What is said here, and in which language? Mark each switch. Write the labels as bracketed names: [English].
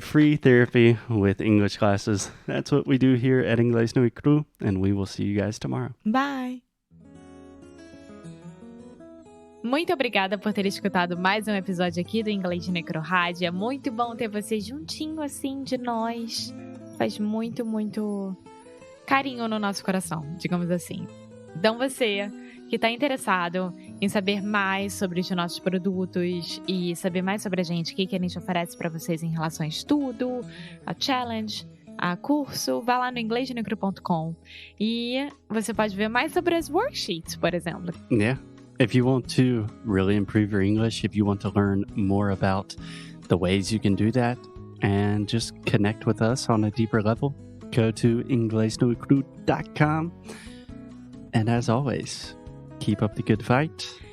[English] Free therapy with English classes. That's what we do here at Inglês no Introduo, and we will see you guys tomorrow. Bye! [Portuguese] Muito obrigada por ter escutado mais um episódio aqui do Inglês no Rádio. É muito bom ter você juntinho assim de nós. Faz muito, muito carinho no nosso coração, digamos assim. Então você que está interessado em saber mais sobre os nossos produtos e saber mais sobre a gente, o que a gente oferece para vocês em relação a estudo, a challenge, a curso, vá lá no inglesnecro.com e você pode ver mais sobre as worksheets, por exemplo. [English] Yeah. If you want to really improve your English, if you want to learn more about the ways you can do that and just connect with us on a deeper level, go to inglesnoicru.com. And as always, keep up the good fight.